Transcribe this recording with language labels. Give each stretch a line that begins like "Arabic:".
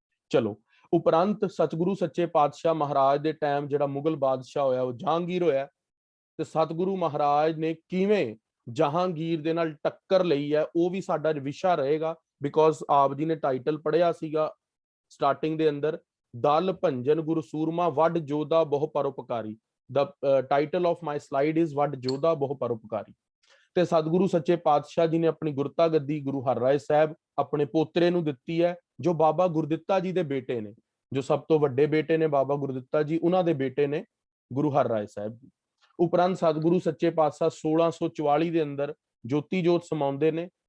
Punjabi: ਚਲੋ, ਉਪਰੰਤ ਸਤਿਗੁਰੂ ਸੱਚੇ ਪਾਤਸ਼ਾਹ ਮਹਾਰਾਜ ਦੇ ਟਾਈਮ ਜਿਹੜਾ ਮੁਗਲ ਬਾਦਸ਼ਾਹ ਹੋਇਆ ਉਹ ਜਹਾਂਗੀਰ ਹੋਇਆ, ਤੇ ਸਤਿਗੁਰੂ ਮਹਾਰਾਜ ਨੇ ਕਿਵੇਂ ਜਹਾਂਗੀਰ ਦੇ ਨਾਲ ਟੱਕਰ ਲਈ ਹੈ ਉਹ ਵੀ ਸਾਡਾ ਵਿਸ਼ਾ ਰਹੇਗਾ। ਬਿਕੋਜ਼ ਆਪ ਜੀ ਨੇ ਟਾਈਟਲ ਪੜ੍ਹਿਆ ਸੀਗਾ ਸਟਾਰਟਿੰਗ ਦੇ ਅੰਦਰ, ਦਲ ਭੰਜਨ ਗੁਰੂ ਸੂਰਮਾ ਵੱਡ ਜੋਧਾ ਬਹੁ ਪਰਉਪਕਾਰੀ।
English: The title of my slide is
Punjabi: ਵੱਡ ਜੋਧਾ ਬਹੁ ਪਰਉਪਕਾਰੀ। ਤੇ ਸਤਿਗੁਰੂ ਸੱਚੇ ਪਾਤਸ਼ਾਹ ਜੀ ਨੇ ਆਪਣੀ ਗੁਰਤਾ ਗੱਦੀ ਗੁਰੂ ਹਰਰਾਏ ਸਾਹਿਬ ਆਪਣੇ ਪੋਤਰੇ ਨੂੰ ਦਿੱਤੀ ਹੈ, ਜੋ ਬਾਬਾ ਗੁਰਦਿੱਤਾ ਜੀ ਦੇ ਬੇਟੇ ਨੇ, ਜੋ ਸਭ ਤੋਂ ਵੱਡੇ ਬੇਟੇ ਨੇ ਬਾਬਾ ਗੁਰਦਿੱਤਾ ਜੀ, ਉਹਨਾਂ ਦੇ ਬੇਟੇ ਨੇ ਗੁਰੂ ਹਰਰਾਏ ਸਾਹਿਬ ਜੀ। ਉਪਰੰਤ ਸਤਿਗੁਰੂ ਸੱਚੇ ਪਾਤਸ਼ਾਹ 1644 ਦੇ ਅੰਦਰ ਜੋਤੀ ਜੋਤ ਸਮਾਉਂਦੇ ਨੇ।